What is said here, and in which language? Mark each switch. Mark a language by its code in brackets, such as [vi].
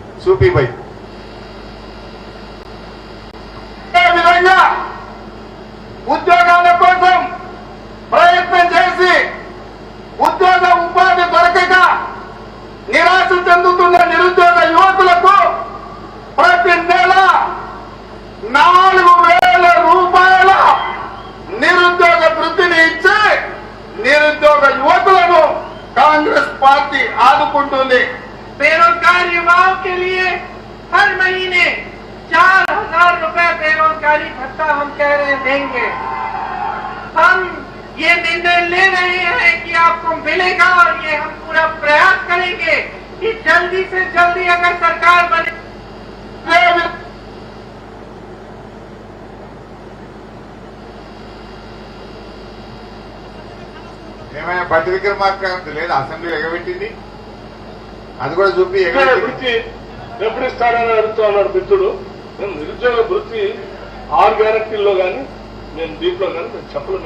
[te] చూపిపై విధంగా ఉద్యోగాల కోసం ప్రయత్నం చేసి ఉద్యోగ ఉపాధి దొరకక నిరాశ చెందుతున్న నిరుద్యోగ యువకులకు ప్రతి నెల 4,000 రూపాయల నిరుద్యోగ వృత్తిని ఇచ్చి నిరుద్యోగ యువకులను కాంగ్రెస్ పార్టీ ఆదుకుంటుంది. [hi] बेरोजगार युवाओं के लिए हर महीने 4,000 रुपए बेरोजगारी भत्ता हम कह रहे देंगे। हम ये निर्णय ले रहे हैं कि आपको मिलेगा और ये हम पूरा प्रयास करेंगे कि जल्दी से जल्दी अगर सरकार बने। [te] ఏమైనా బట్టి విక్రమార్క లేదు అసెంబ్లీ ఎగబెట్టింది, అది కూడా చూపి వృత్తి ఎప్పుడు ఇస్తారని అడుగుతూ ఉన్నాడు మిత్రుడు. మేము నిరుద్యోగ వృత్తి 6 గ్యారెంటీల్లో కానీ నేను దీంట్లో కానీ మేము చెప్పలేదు.